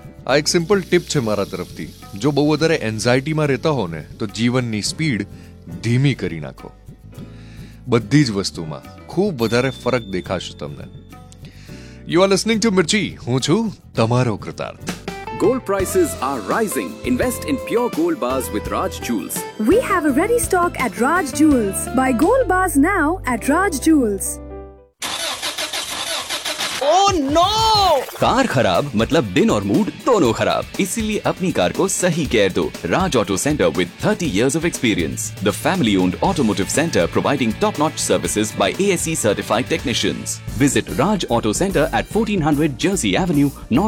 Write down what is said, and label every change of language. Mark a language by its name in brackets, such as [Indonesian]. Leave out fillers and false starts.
[Gujarati] આ એક simple tip છે મારા તરફથી, જો બહુ વધારે એન્ઝાયટીમાં રહેતા હો ને, તો જીવનની સ્પીડ ધીમી કરી નાખો, બધી જ વસ્તુમાં ખૂબ વધારે ફરક દેખાશે તમને। [English] you are listening to Mirchi, [Gujarati] હું છું તમારો [English] Kritarth. Gold prices are rising. Invest in pure gold bars with Raj Jewels. We have a ready stock at Raj Jewels. Buy gold bars now at Raj Jewels. Oh no! [Hindi] Car खराब मतलब दिन और mood दोनों खराब, इसीलिए अपनी car को सही केयर दो। [English] Raj Auto Centre with 30 years of experience, the family owned automotive centre providing top notch services by ASE certified technicians. Visit Raj Auto Centre at 1400 Jersey Avenue, North